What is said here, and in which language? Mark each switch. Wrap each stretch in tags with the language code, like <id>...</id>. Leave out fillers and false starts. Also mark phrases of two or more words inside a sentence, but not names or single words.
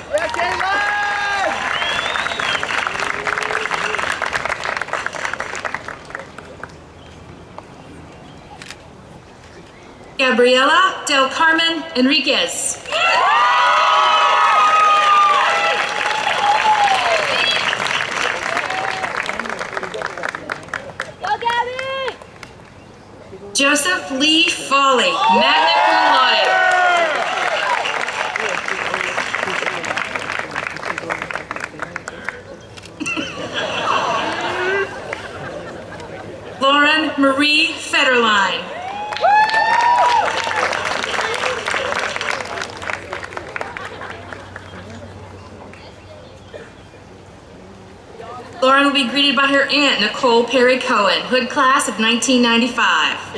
<en>Gabriela Del Carmen Enriquez. Joseph Lee Foley,</en> <la>magna cum laude.</la> <en>Lauren Marie Federline. Lauren will be greeted by her aunt, Nicole Perry Cohen, Hood class of 1995.</en>